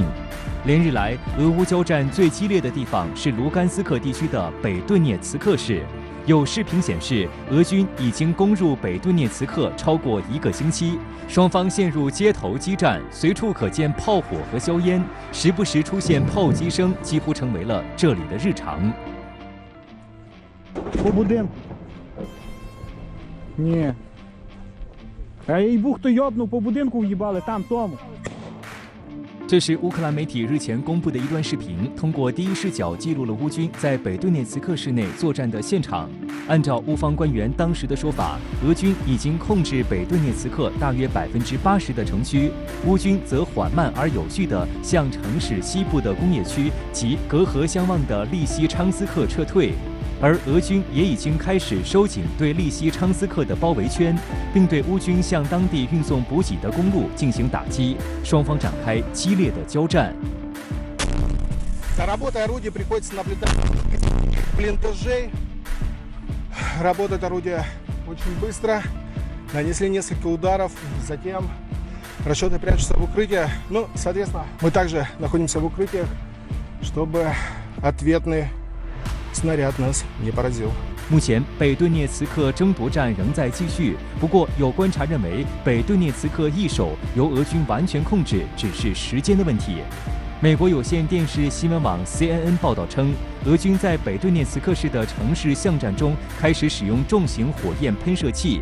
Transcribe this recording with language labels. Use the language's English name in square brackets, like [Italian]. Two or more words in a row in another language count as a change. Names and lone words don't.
[Chinese] 连日来，俄乌交战最激烈的地方是卢甘斯克地区的北顿涅茨克市。有视频显示，俄军已经攻入北顿涅茨克超过1个星期，双方陷入街头激战，随处可见炮火和硝烟，时不时出现炮击声，几乎成为了这里的日常。 [Ukrainian] По будинку. Ні. Їй-бу, хто йобнув, по будинку в'їбали, там, тому. [Chinese] 这是乌克兰媒体日前公布的一段视频，通过第一视角记录了乌军在北顿涅茨克市内作战的现场。按照乌方官员当时的说法，俄军已经控制北顿涅茨克大约80%的城区，乌军则缓慢而有序地向城市西部的工业区及隔河相望的利西昌斯克撤退。而俄军也已经开始收紧对利西昌斯克的包围圈，并对乌军向当地运送补给的公路进行打击，双方展开激烈的交战。 [Russian] Работа орудия приходится наблюдать блиндажей. Работает орудие очень быстро. Нанесли несколько ударов, затем расчеты прячутся в укрытие. Ну, соответственно, мы также находимся в укрытиях, чтобы ответный снаряд нас не поразил。 [Chinese] 目前，北顿涅茨克争夺战仍在继续。不过，有观察认为，北顿涅茨克一手由俄军完全控制，只是时间的问题。美国有线电视新闻网 CNN 报道称，俄军在北顿涅茨克市的城市巷战中开始使用重型火焰喷射器。